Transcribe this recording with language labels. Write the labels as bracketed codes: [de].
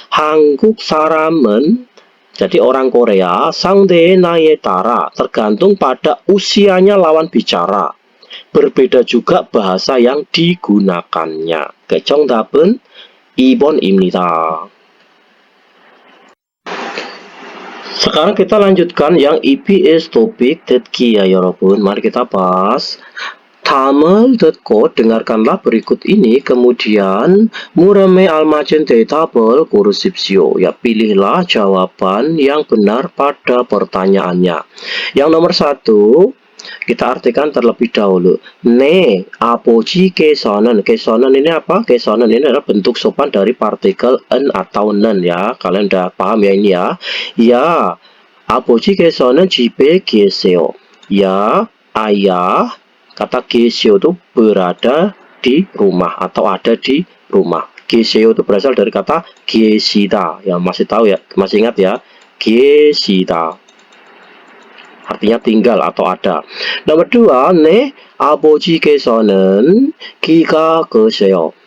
[ko] 한국 사람은, [id] jadi orang Korea, [ko] 상대의 나이에 따라 [id] tergantung pada usianya lawan bicara. Berbeda juga bahasa yang digunakannya. [ko] 정답은 2번입니다. [id] Sekarang kita lanjutkan yang EBS topik 듣기 ya 여러분. Mari kita bahas. [ko] 다음을 듣고 [id] dengarkanlah berikut ini, kemudian [ko] 물음에 알맞은 대답을 고르십시오. [id] Ya, pilihlah jawaban yang benar pada pertanyaannya. Yang nomor 1 kita artikan terlebih dahulu. [ko] 네, 아버지께서는, [id] kesonen ini apa? Kesonen ini adalah bentuk sopan dari partikel en atau nen ya. Kalian udah paham ya ini ya. Ya, [ko] 아버지께서는 집에 계세요. [id] Ya, ayah Kata 계세요 itu berada di rumah atau ada di rumah. 계세요 itu berasal dari kata 계시다. Ya, masih tahu ya, masih ingat ya? [ko] 계시다. [id] Artinya tinggal atau ada. Nomor 2, [ko] 네 아버지께서는 키가 크세요.